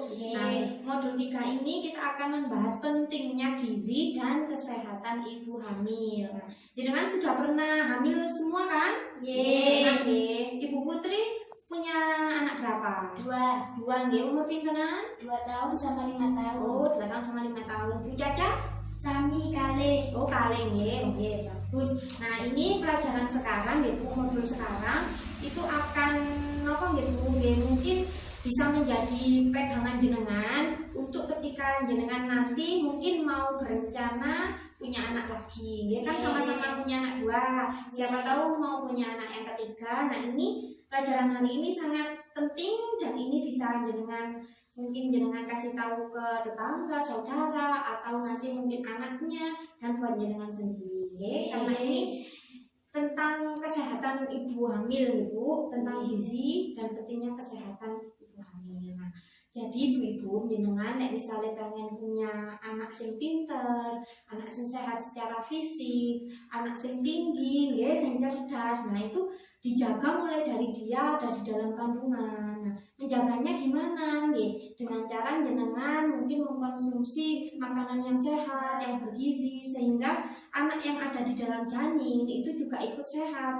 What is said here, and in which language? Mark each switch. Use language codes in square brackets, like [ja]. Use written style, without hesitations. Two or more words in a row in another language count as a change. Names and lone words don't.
[id] Nah, modul 3 ini kita akan membahas pentingnya gizi dan kesehatan ibu hamil. Nah, jenengan sudah pernah hamil semua kan? Nah, Ibu Putri punya anak berapa? Dua nggih. Umur pinteran? 2 tahun sama 5 tahun. Oh, 2 tahun sama 5 tahun. Bu Caca? [jv] Sami kalih. Oh, kalih nggih. Nggih, [id] bagus. Nah, ini pelajaran sekarang nggih Bu, modul sekarang itu akan apa nggih Bu? [jv] Nggih, [id] mungkin bisa menjadi pegangan jenengan untuk ketika jenengan nanti mungkin mau berencana punya anak lagi. Ya kan sama-sama punya anak 2. Siapa tahu mau punya anak yang ketiga. Nah, ini pelajaran hari ini sangat penting dan ini bisa mungkin jenengan kasih tahu ke tetangga, saudara, atau nanti mungkin anaknya dan buat jenengan sendiri. Karena ini tentang kesehatan ibu hamil, Ibu, tentang gizi dan pentingnya kesehatan ibu hamil. Nah, jadi ibu-ibu jenengan nek misalnya pengen punya anak [jv] sing pinter, [id] anak [jv] sing sehat [id] secara fisik, anak [jv] sing tinggi, [id] nggih, [jv] sing cerdas. [id] Nah, itu dijaga mulai dari dia ada di dalam kandungan. Nah, menjaganya gimana nggih? Dengan cara jenengan mungkin mengkonsumsi makanan yang sehat, yang bergizi, sehingga anak yang ada di dalam janin itu juga ikut sehat.